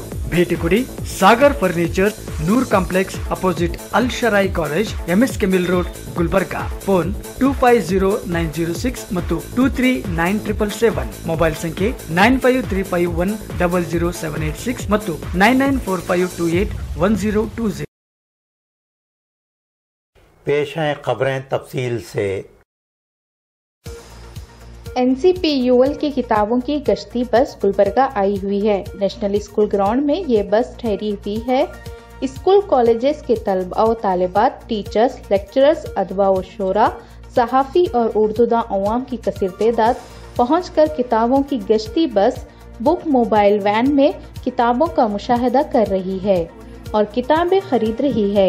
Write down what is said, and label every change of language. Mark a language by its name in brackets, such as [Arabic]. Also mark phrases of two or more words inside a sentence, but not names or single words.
[Kannada] ಭೇಟಿ ಕೊಡಿ ಸಾಗರ್ ಫರ್ನಿಚರ್, ನೂರ್ ಕಾಂಪ್ಲೆಕ್ಸ್ ಅಪೋಸಿಟ್ ಅಲ್ ಶರಾಯಿ ಕಾಲೇಜ್, MSK ಮಿಲ್ ರೋಡ್, ಗುಲ್ಬರ್ಗಾ. ಫೋನ್ 250906 ಮತ್ತು 239777. ಮೊಬೈಲ್ ಸಂಖ್ಯೆ 9535100786 ಮತ್ತು 9945281020. [Urdu] پیش ہیں خبریں تفصیل سے. NCPUL کی کتابوں کی گشتی بس گلبرگہ آئی ہوئی ہے. نیشنل اسکول گراؤنڈ میں یہ بس ٹھہری ہوئی ہے. [English] school colleges [Urdu] کے طلبہ و طالبات, [English] teachers, lecturers, [Urdu] ادبا و شعرا، صحافی اور اردودان عوام کی کثیر تعداد پہنچ کر کتابوں کی گشتی بس [English] book mobile van [Urdu] میں کتابوں کا مشاہدہ کر رہی ہے اور کتابیں خرید رہی ہے.